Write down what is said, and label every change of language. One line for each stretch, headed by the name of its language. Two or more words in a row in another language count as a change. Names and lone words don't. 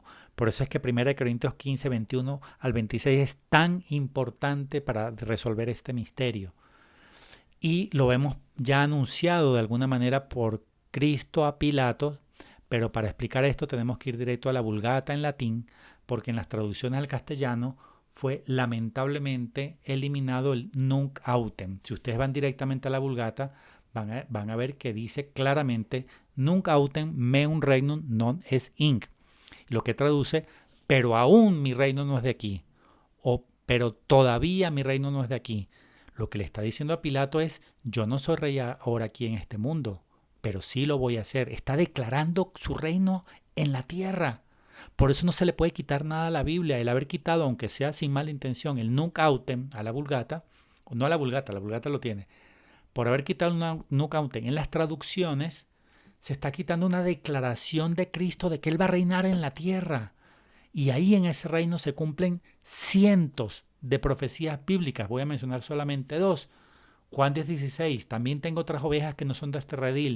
Spanish: Por eso es que 1 Corintios 15, 21 al 26 es tan importante para resolver este misterio. Y lo vemos ya anunciado de alguna manera por Cristo a Pilato, pero para explicar esto tenemos que ir directo a la Vulgata en latín, porque en las traducciones al castellano fue lamentablemente eliminado el
Latin: nunc autem.
Spanish: Si ustedes van directamente a la Vulgata, van a ver que dice claramente
Latin: nunc autem meum regnum non est hinc,
Spanish: lo que traduce, pero aún mi reino no es de aquí, o pero todavía mi reino no es de aquí. Lo que le está diciendo a Pilato es, yo no soy rey ahora aquí en este mundo, pero sí lo voy a hacer. Está declarando su reino en la tierra. Por eso no se le puede quitar nada a la Biblia. El haber quitado, aunque sea sin mala intención, el
Latin: nunc autem
Spanish: a la Vulgata, no a la Vulgata lo tiene, por haber quitado el
Latin: nunc autem
Spanish: en las traducciones, se está quitando una declaración de Cristo de que Él va a reinar en la tierra. Y ahí en ese reino se cumplen cientos de profecías bíblicas. Voy a mencionar solamente dos. Juan 10:16, también tengo otras ovejas que no son de este redil.